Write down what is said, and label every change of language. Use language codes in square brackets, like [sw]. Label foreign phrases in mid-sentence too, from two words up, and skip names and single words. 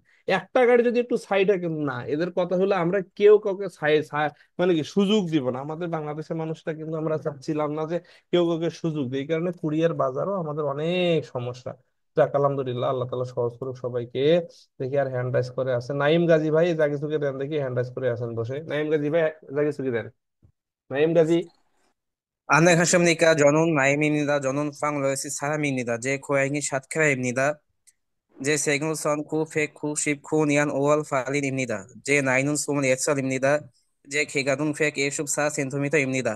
[bn] একটা গাড়ি যদি একটু সাইড হয়, কিন্তু না, এদের কথা হলো আমরা কেউ কাউকে সাইড, মানে কি সুযোগ দিব না। আমাদের বাংলাদেশের মানুষটা কিন্তু আমরা চাচ্ছিলাম না যে কেউ কাউকে সুযোগ দিই, এই কারণে কুরিয়ার বাজারও আমাদের অনেক সমস্যা। যাক আলহামদুলিল্লাহ, আল্লাহ তালা সহজ করুক সবাইকে। দেখি আর [en] hand raise [bn] করে আছে নাইম গাজী ভাই, জাগি চুকে দেন দেখি, [en] hand raise [bn] করে আছেন বসে, নাইম গাজী ভাই জাগি চুকে দেন। [ko] 나임 가지. 안녕하십니까. 저는 나임입니다. 저는 방글라데시 사람입니다. 제 고향이 샤트카라입니다. 제 생일은 1999년 5월 8일입니다. 제 나이는 26살입니다. 제 키가는 124cm입니다.